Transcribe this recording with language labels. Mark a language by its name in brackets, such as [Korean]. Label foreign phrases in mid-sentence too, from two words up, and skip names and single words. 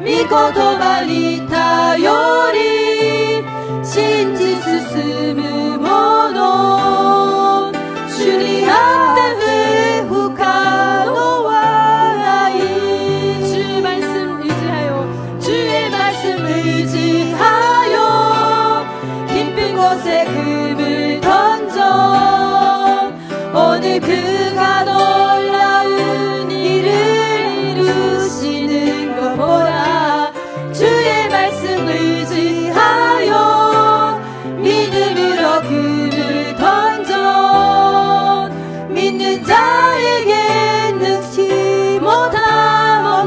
[Japanese] 言葉に頼り信じ進むもの主にあって不可能はない [Korean] 주의 말씀 의지하여 주의 말씀 의지하여 깊은 곳에 금을 던져 오늘 그가 놀라운 일을 이루시는 것 보라 주의 말씀 의지하여 믿음으로 금을 던져 믿는 자에게 능치 못함